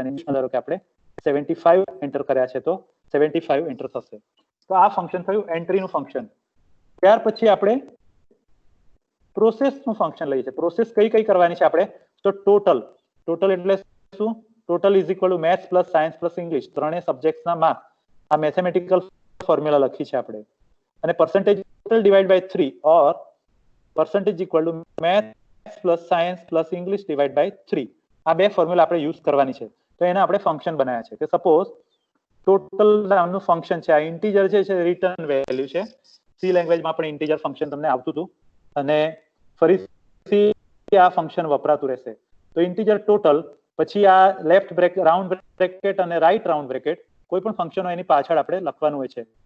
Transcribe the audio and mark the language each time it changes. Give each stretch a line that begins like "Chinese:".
Gujarati: અને ઇંગ્લિશમાં ધારો કે આપણે 75 એન્ટર કર્યા છે તો 75 એન્ટર થશે. તો આ ફંક્શન થયું એન્ટ્રીનું ફંક્શન. ત્યાર પછી આપણે પ્રોસેસનું ફંક્શન લઈએ છીએ. પ્રોસેસ કઈ કઈ કરવાની છે આપણે? તો ટોટલ એટલે શું?
English: total is equal to maths plus science plus English,
Gujarati: ત્રણેય સબ્જેક્ટ્સના માર્ક. આ મેથેમેટિકલ ફોર્મ્યુલા લખી છે આપણે.
English: અને percentage total divide by 3 or percentage equal to maths plus science plus English divide by 3.
Gujarati: આ બે ફોર્મ્યુલા આપણે યુઝ કરવાની છે. તો એને આપણે ફંક્શન બનાવ્યા છે કે સપોઝ ટોટલ નામનું ફંક્શન છે. આ ઇન્ટીજર જે છે રિટર્ન વેલ્યુ છે. સી લેંગ્વેજમાં પણ ઇન્ટીજર ફંક્શન તમને આવતું હતું અને ફરીથી આ ફંક્શન વપરાતું રહેશે. તો ઇન્ટીજર ટોટલ, પછી આ લેફ્ટ બ્રેકેટ, રાઉન્ડ બ્રેકેટ અને રાઈટ રાઉન્ડ બ્રેકેટ, કોઈ પણ ફંક્શન હોય એની પાછળ આપણે લખવાનું હોય છે.